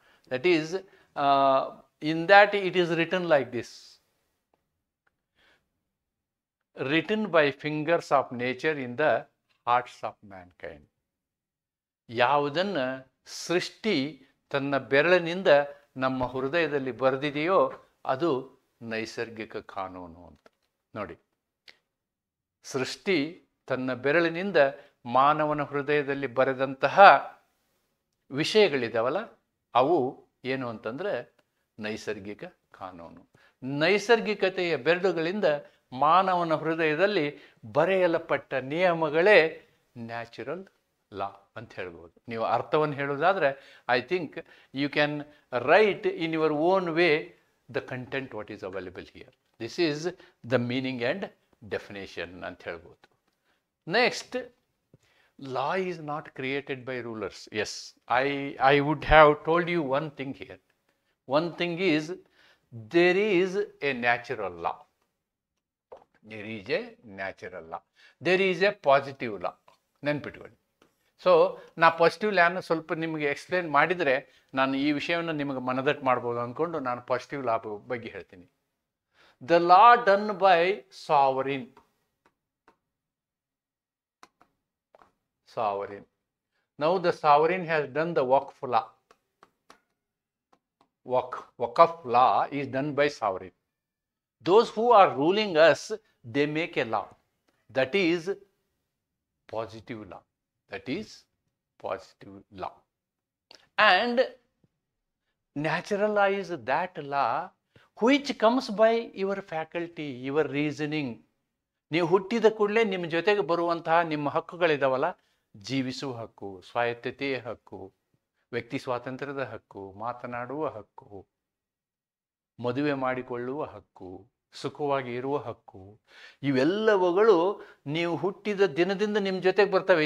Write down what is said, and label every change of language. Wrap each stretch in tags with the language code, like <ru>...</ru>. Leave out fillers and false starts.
<en>That is, in that it is written like this: written by fingers of nature in the hearts of mankind.</en> <kn>ಯಾವುದನ್ನು ಸೃಷ್ಟಿ ತನ್ನ ಬೆರಳಿನಿಂದ ನಮ್ಮ ಹೃದಯದಲ್ಲಿ ಬರೆದಿದೆಯೋ ಅದು ನೈಸರ್ಗಿಕ ಕಾನೂನು ಅಂತ. ನೋಡಿ, ಸೃಷ್ಟಿ ತನ್ನ ಬೆರಳಿನಿಂದ ಮಾನವನ ಹೃದಯದಲ್ಲಿ ಬರೆದಂತಹ ವಿಷಯಗಳಿದಾವಲ್ಲ, ಅವು ಏನು ಅಂತಂದರೆ ನೈಸರ್ಗಿಕ ಕಾನೂನು. ನೈಸರ್ಗಿಕತೆಯ ಬೆರಳುಗಳಿಂದ ಮಾನವನ ಹೃದಯದಲ್ಲಿ ಬರೆಯಲ್ಪಟ್ಟ ನಿಯಮಗಳೇ ನ್ಯಾಚುರಲ್ ಲಾ ಅಂತ ಹೇಳ್ಬೋದು. ನೀವು ಅರ್ಥವನ್ನು ಹೇಳೋದಾದರೆ</kn> <en>I think you can write in your own way the content what is available here. This is the meaning and definition</en> <kn>ಅಂತ ಹೇಳ್ಬೋದು.</kn> <en>Next, law is not created by rulers. Yes, I would have told you one thing here. One thing is, there is a natural law. There is a natural law. There is a positive law.</en> <kn>ನೆನ್ಪಿಟ್ಕೊಳ್ಳಿ. So ನಾ positive ಲಾನ ಸ್ವಲ್ಪ ನಿಮಗೆ explain ಮಾಡಿದರೆ ನಾನು ಈ ವಿಷಯವನ್ನು ನಿಮಗೆ ಮನದಟ್ಟು ಮಾಡ್ಬೋದು ಅಂದ್ಕೊಂಡು ನಾನು ಪಾಸಿಟಿವ್ ಲಾ ಬಗ್ಗೆ ಹೇಳ್ತೀನಿ.</kn> <en>The law done by sovereign. Sovereign. Now the sovereign has done the Waqf law. Waqf law is done by sovereign. Those who are ruling us, they make a law. That is positive law. That is positive law. And natural law is that law which comes by your faculty, your reasoning.</en> <kn>ನೀವು ಹುಟ್ಟಿದ ಕೂಡಲೇ ನಿಮ್ಮ ಜೊತೆಗೆ ಬರುವಂತಹ ನಿಮ್ಮ ಹಕ್ಕುಗಳಿದಾವಲ್ಲ, ಜೀವಿಸುವ ಹಕ್ಕು, ಸ್ವಾಯತ್ತತೆಯ ಹಕ್ಕು, ವ್ಯಕ್ತಿ ಸ್ವಾತಂತ್ರ್ಯದ ಹಕ್ಕು, ಮಾತನಾಡುವ ಹಕ್ಕು, ಮದುವೆ ಮಾಡಿಕೊಳ್ಳುವ ಹಕ್ಕು, ಸುಖವಾಗಿ ಇರುವ ಹಕ್ಕು, ಇವೆಲ್ಲವುಗಳು ನೀವು ಹುಟ್ಟಿದ ದಿನದಿಂದ ನಿಮ್ಮ ಜೊತೆಗೆ ಬರ್ತವೆ.</kn>